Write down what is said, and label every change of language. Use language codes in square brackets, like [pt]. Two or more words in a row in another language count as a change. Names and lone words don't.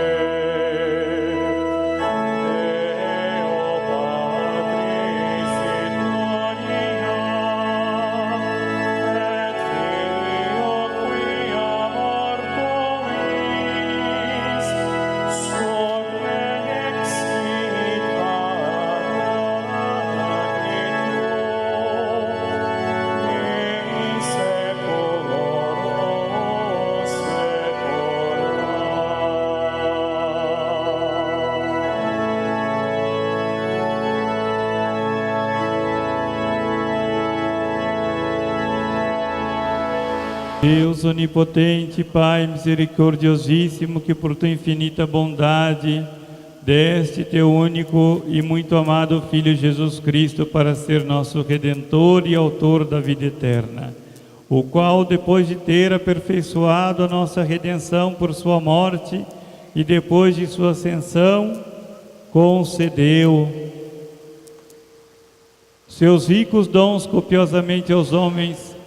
[la] Deo Patris in gloria, et Filio quia mortuis, surrexit Paracletum, in seculorum [pt] Deus onipotente, Pai misericordiosíssimo, que por tua infinita bondade deste teu único e muito amado Filho Jesus Cristo para ser nosso Redentor e Autor da vida eterna, o qual, depois de ter aperfeiçoado a nossa redenção por sua morte e depois de sua ascensão, concedeu seus ricos dons copiosamente aos homens,